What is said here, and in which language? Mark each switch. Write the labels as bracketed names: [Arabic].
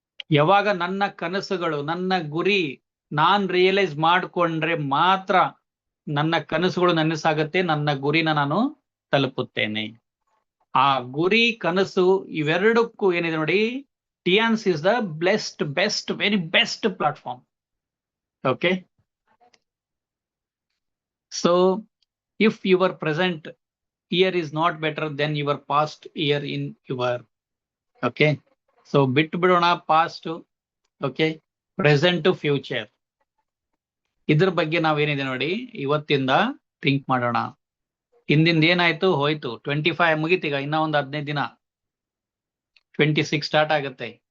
[Kannada] ಯಾವಾಗ ನನ್ನ ಕನಸುಗಳು, ನನ್ನ ಗುರಿ ನಾನ್ ರಿಯಲೈಸ್ ಮಾಡಿಕೊಂಡ್ರೆ ಮಾತ್ರ ನನ್ನ ಕನಸುಗಳು ನನಸಾಗತ್ತೆ, ನನ್ನ ಗುರಿನ ನಾನು ತಲುಪುತ್ತೇನೆ. ಆ ಗುರಿ ಕನಸು ಇವೆರಡಕ್ಕೂ ಏನಿದೆ ನೋಡಿ, ಟಿಯಾನ್ಸ್ [English] Is the best very best platform. Okay, so if your present year is not better than your past year in your. [Kannada] Okay, so ಬಿಟ್ಟು ಬಿಡೋಣ ಪಾಸ್ಟ್, ಓಕೆ, ಪ್ರೆಸೆಂಟ್ ಫ್ಯೂಚರ್. ಇದ್ರ ಬಗ್ಗೆ ನಾವೇನಿದೆ ನೋಡಿ ಇವತ್ತಿಂದ ಥಿಂಕ್ ಮಾಡೋಣ. ಹಿಂದಿಂದ ಏನಾಯ್ತು ಹೋಯ್ತು, 25 ಮುಗಿತೀಗ, ಇನ್ನ ಒಂದು 15 ದಿನ 26 ಸ್ಟಾರ್ಟ್ ಆಗುತ್ತೆ.